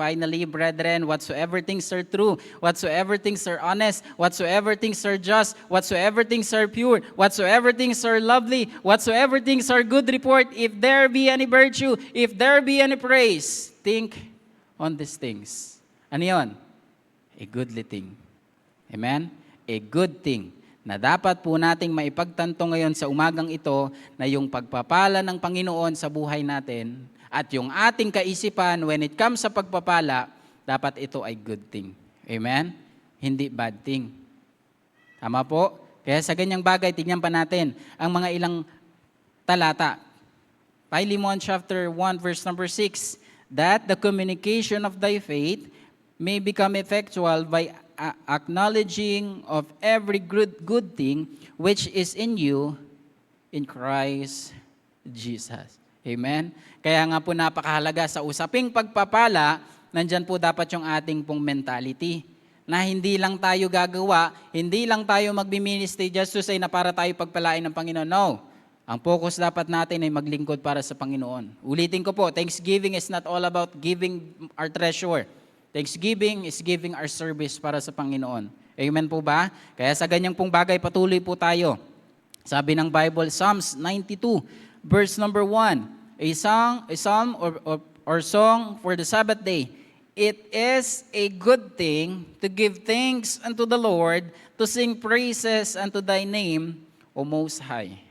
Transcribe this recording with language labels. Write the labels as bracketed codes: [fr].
[en] Finally, brethren, whatsoever things are true, whatsoever things are honest, whatsoever things are just, whatsoever things are pure, whatsoever things are lovely, whatsoever things are good report, if there be any virtue, if there be any praise, think on these things. [tl] Ano yun? [en] A goodly thing. Amen? [tl] A good thing na dapat po nating maipagtanto ngayon sa umagang ito na yung pagpapala ng Panginoon sa buhay natin at yung ating kaisipan [en] when it comes [tl] sa pagpapala, dapat ito ay good thing. Amen? Hindi bad thing. Tama po? Kaya sa ganyang bagay, tignan pa natin ang mga ilang talata. [en] Philemon chapter 1 verse number 6, that the communication of thy faith may become effectual by acknowledging of every good thing which is in you in Christ Jesus. [tl] Amen? Kaya nga po napakahalaga sa usaping pagpapala, nandyan po dapat yung ating pong mentality. Na hindi lang tayo gagawa, hindi lang tayo magbi-ministry [en] just to say [tl] na para tayo pagpalain ng Panginoon. No. Ang focus dapat natin ay maglingkod para sa Panginoon. Ulitin ko po, [en] Thanksgiving is not all about giving our treasure. Thanksgiving is giving our service [tl] para sa Panginoon. [en] Amen po ba? [tl] Kaya sa ganyang pong bagay, patuloy po tayo. Sabi ng Bible, [en] Psalms 92, verse number 1, a psalm or song for the Sabbath day. It is a good thing to give thanks unto the Lord, to sing praises unto thy name, O Most High.